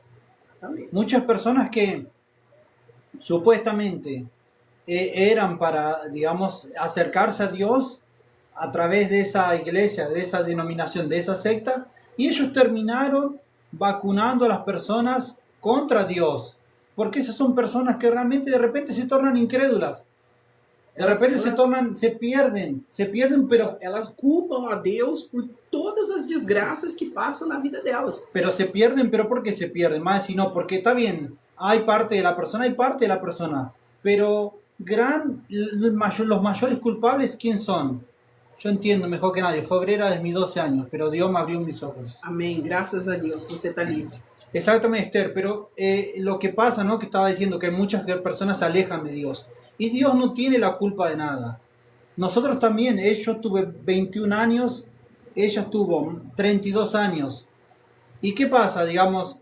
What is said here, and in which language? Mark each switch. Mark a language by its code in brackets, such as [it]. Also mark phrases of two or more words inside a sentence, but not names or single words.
[es] Muchas personas que supuestamente eran para, digamos, acercarse a Dios a través de esa iglesia, de esa denominación, de esa secta, y ellos terminaron vacunando a las personas contra Dios, porque esas son personas que realmente de repente se tornan incrédulas. De repente se pierden, pero [pt] elas culpam a Deus por todas as desgraças que passam na vida delas. [es] Pero se pierden, pero ¿por qué se pierden? Más si no, porque está bien, hay parte de la persona, pero los mayores culpables, ¿quién son? Yo entiendo mejor que nadie, fue obrera desde mis 12 años, pero Dios me abrió mis ojos. [pt] Amém, graças a Deus, você está livre. [es] Exactamente, Esther, pero lo que pasa, ¿no? Que estaba diciendo que muchas personas se alejan de Dios. Y Dios no tiene la culpa de nada. Nosotros también, yo tuve 21 años, ella tuvo 32 años. ¿Y qué pasa, digamos?